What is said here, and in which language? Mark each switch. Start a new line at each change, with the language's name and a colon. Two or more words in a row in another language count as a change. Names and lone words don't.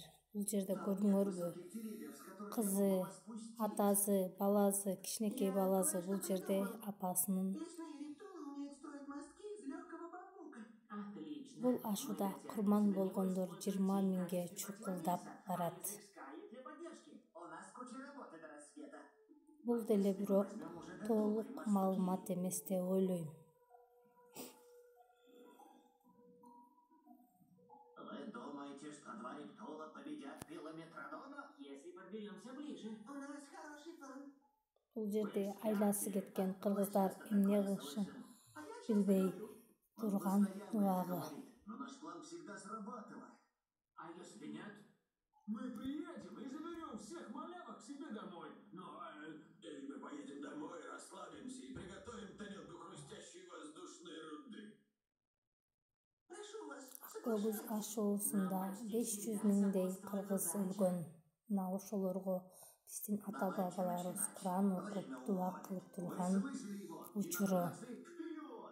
Kyrgyz: Бул жерде көрдүңөрбү, кызы, атасы, баласы, кичинекей баласы бул жерде апасынын бул ашууда курман болгондор 20 000ге чукулдап барат. Бул деле бирок толук маалымат эмес деп ойлойм.
Russian: Вы думаете, что два рептула победят Пилометродона? Если подберемся ближе. У нас хороший план.
Kyrgyz: Бул жерде айласы кеткен кыргыздар эмне кылышын билбей турган убагы.
Russian: Но наш план всегда срабатывает. А если нет? Мы приедем и заберем всех малявок к себе домой. Или мы поедем домой, расслабимся и приготовим тарелку хрустящей воздушной руды. Прошу вас.
Kyrgyz: Көгүз ашуусунда 500 000дей кыргыз өлгөн. Мына ошолорго биздин ата-бабаларыбыз Куран окуп, дуа кылып турган учуру.